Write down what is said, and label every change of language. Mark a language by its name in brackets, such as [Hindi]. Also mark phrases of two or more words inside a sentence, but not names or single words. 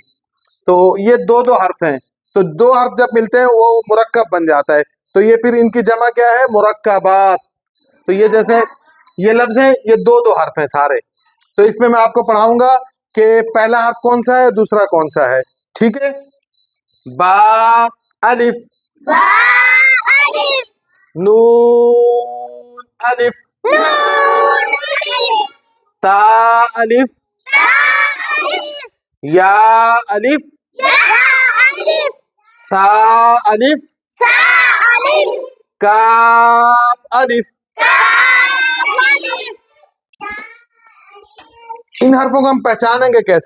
[Urdu] تو یہ دو حرف ہیں، تو دو حرف جب ملتے ہیں وہ مرکب بن جاتا ہے. تو یہ پھر ان کی جمع کیا ہے؟ مرکبات. تو یہ جیسے یہ لفظ ہیں، یہ دو حرف ہیں سارے. تو اس میں آپ کو پڑھاؤں گا کہ پہلا حرف کون سا ہے، دوسرا کون سا ہے. ٹھیک ہے؟ با الف، با الف، نون الف، نون الف، تا الف، تا الف، یا الف، یا الف، سا الف، سا الف، کاف الف. کاف الف. ان حرفوں کو ہم پہچانیں گے کیسے؟